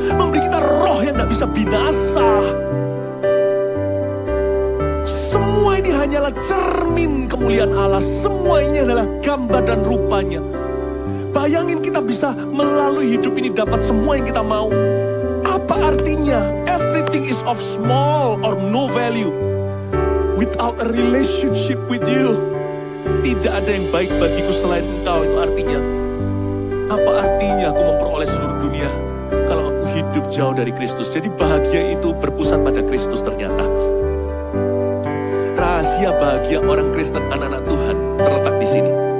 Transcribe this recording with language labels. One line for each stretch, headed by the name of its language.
Indonesian: Memberi kita roh yang gak bisa binasa. Semua ini hanyalah cermin kemuliaan Allah. Semua ini adalah gambar dan rupanya. Bayangin kita bisa melalui hidup ini dapat semua yang kita mau. Apa artinya?
English: Everything is of small or no value without a relationship with you.
Indonesian: Tidak ada yang baik bagiku selain engkau. Itu artinya, apa artinya aku memperoleh seluruh dunia kalau aku hidup jauh dari Kristus? Jadi bahagia itu berpusat pada Kristus ternyata. Rahasia bahagia orang Kristen, anak-anak Tuhan, terletak di sini.